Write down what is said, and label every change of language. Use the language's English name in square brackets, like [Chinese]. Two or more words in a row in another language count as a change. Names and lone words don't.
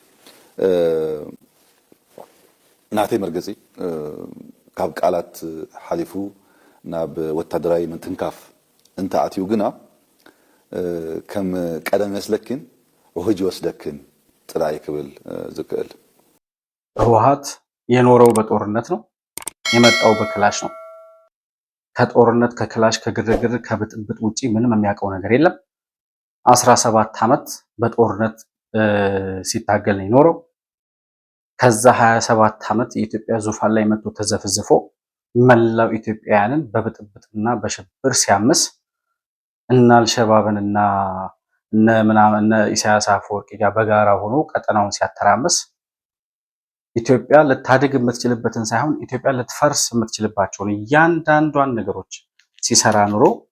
[Tigrinya] ናተይ መርገጺ ካብ ቃላት ሓሊፉ ናብ ወታደራዊ ምንትንካፍ እንተ ኣትዩ ግና ከም ቀደም መስለክን ወህጅ ወስደክን ጥራይ ክብል ዝክእል [Amharic] ህወሓት የኖረው በጦርነት ነው፣ የመጣው በክላሽ ነው። ከጦርነት ከክላሽ ከግርግር ከብጥብጥ ውጪ ምንም የሚያውቀው ነገር የለም። 17 ዓመት በጦርነት ሲታገል ነው የኖረው። ከዛ 27 ዓመት የኢትዮጵያ ዙፋን ላይ መጥቶ ተዘፍዝፎ መላው ኢትዮጵያውያንን በብጥብጥና በሽብር ሲያምስ እና አልሸባብንና እነ ኢሳያስ አፈወርቂ ጋር በጋራ ሆኖ ቀጠናውን ሲያተራምስ ኢትዮጵያ ልታድግ የምትችልበትን ሳይሆን ኢትዮጵያ ልትፈርስ የምትችልባቸውን እያንዳንዷን ነገሮች ሲሰራ ኑሮ